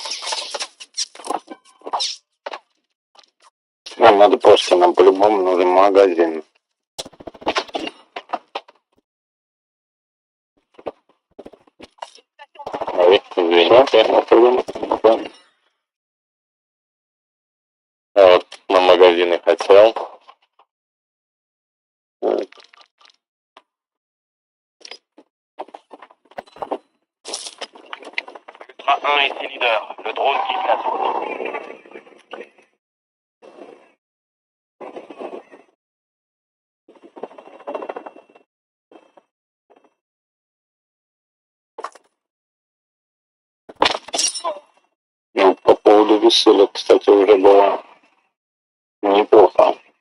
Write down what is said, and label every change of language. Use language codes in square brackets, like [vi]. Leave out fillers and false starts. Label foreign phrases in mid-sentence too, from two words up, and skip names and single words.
[ru] Нам надо просто, нам по-любому нужен магазин. Ой, извините, вот, на магазины хотел. [fr] A1 ici leader, le drone quitte la zone. [ru] Ну, по поводу веселья, кстати, уже было неплохо.